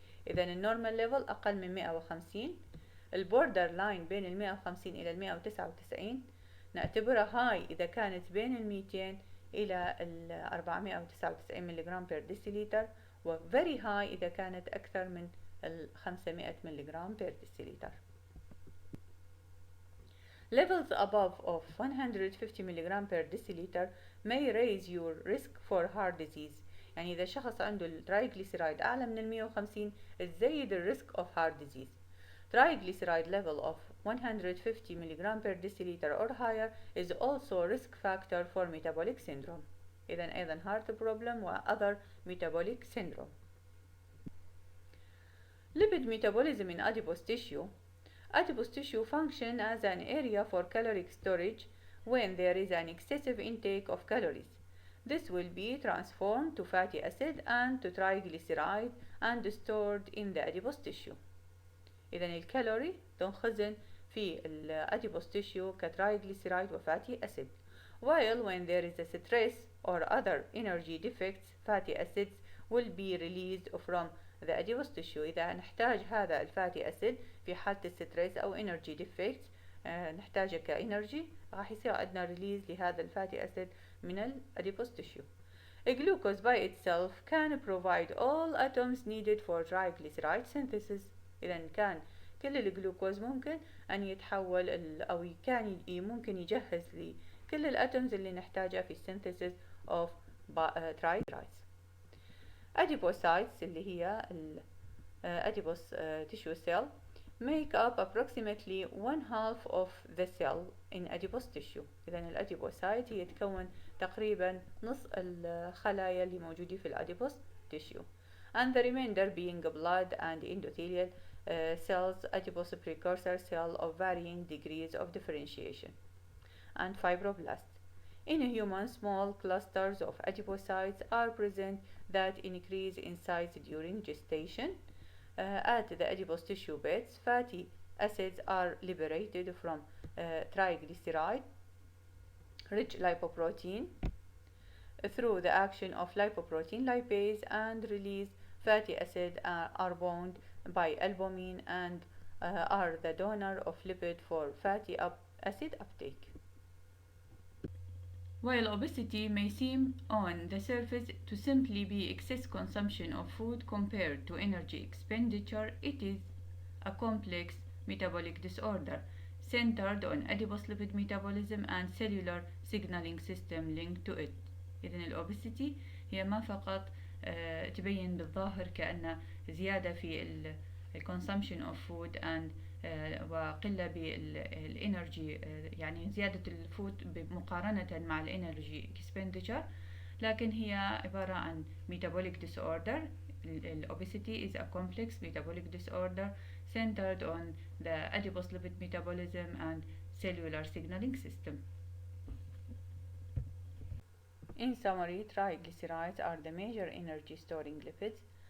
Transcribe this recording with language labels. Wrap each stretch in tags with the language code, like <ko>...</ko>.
<ar>إذا النورمال ليفل أقل من 150. البوردر لاين بين 150 إلى 199 نعتبرها هاي إذا كانت بين 200 إلى 499 ملغ per deciliter، و very high إذا كانت أكثر من 500 ملغ per deciliter.</ar> <en>Levels above of 150 mg per deciliter may raise your risk for heart disease.</en> <ar>يعني إذا شخص عنده الترايجليسيرايد أعلى من 150 تزيد الريسك</ar> <en>of heart disease. Triglyceride level of 150 mg per deciliter or higher is also a risk factor for metabolic syndrome.</en> <ar>إذن أيضا</ar> <en>heart problem و other metabolic syndrome. Lipid metabolism in adipose tissue. Adipose tissue function as an area for caloric storage when there is an excessive intake of calories. This will be transformed to fatty acid and to triglyceride and stored in the adipose tissue.</en> <ar>إذن الكالوري تنخزن في الادipose tissue كترايجليسيرايد وفاتي acid.</ar> <en>While when there is a stress or other energy defects, fatty acids will be released from the adipose tissue.</en> <ar>إذا نحتاج هذا الفاتي acid في حالة الستريس أو energy defects نحتاجه كإنرجي راح يصير عندنا ريليز لهذا الفاتي acid من الادipose tissue.</ar> <en>Glucose by itself can provide all atoms needed for triglyceride synthesis.</en> <ar>إذا كان كل الجلوكوز ممكن أن يتحول أو كان ممكن يجهز لي كل الأتومز اللي نحتاجها في</ar> <en>synthesis of triglycerides. Adipocytes</en> <ar>اللي هي</ar> <en>adipose tissue cell make up approximately 1/2 of the cell in adipose tissue.</en> <ar>إذا الأديبوسايت هي تكون تقريبا نص الخلايا اللي موجودة في الأديبوس tissue.</ar> <en>And the remainder being blood and endothelial cells, adipose precursor cell of varying degrees of differentiation, and fibroblasts. In humans, small clusters of adipocytes are present that increase in size during gestation. At the adipose tissue beds, fatty acids are liberated from triglyceride rich lipoprotein through the action of lipoprotein lipase and release fatty acids are bound by albumin and are the donor of lipid for fatty acid uptake. While obesity may seem on the surface to simply be excess consumption of food compared to energy expenditure, it is a complex metabolic disorder centered on adipose lipid metabolism and cellular signaling system linked to it.</en> <ar>إذن الأوبستي هي ما فقط تبين بالظاهر كأن زيادة في</ar> <en>consumption of food and</en> <ar>وقلة بالإنرجي يعني زيادة الفود مقارنة مع الإنرجي expenditure، لكن هي عبارة عن metabolic disorder.</ar> <en>Obesity is a complex metabolic disorder centered on the adipose lipid metabolism and cellular signaling system. In summary, triglycerides are the major energy storing lipids.</en>